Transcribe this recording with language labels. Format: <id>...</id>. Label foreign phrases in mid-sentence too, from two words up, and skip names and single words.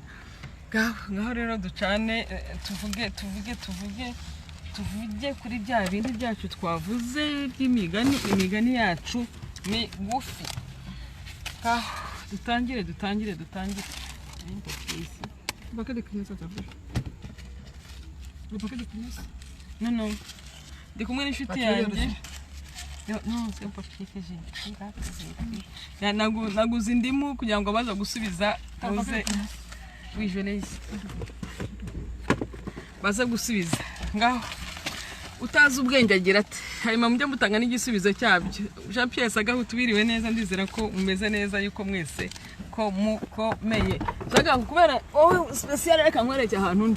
<rw>Ngaho rero ducane tuvuge kuri bya bindi byacu twavuze by'imigani yacu migufi. Dutangire. No. Ndi kumwe n'inshuti yanjye.</rw> <fr>Non, c'est pas que j'ai.</fr> <rw>Naguze indimu kugira ngo baza gusubiza muze.</rw> <fr>Oui, je l'ai ici.</fr> <rw>Baza gusubiza. Ngaho. Utazi ubwenge agira ati hanyuma mujye mutanga n'igisubizo cyabyo. Jean Pierre Sagahutu biriwe neza ndizera ko umeze neza yuko mwese ko mukomeye. Sagahutu kubera wowe special reka nkwereke ahantu ndi.</rw>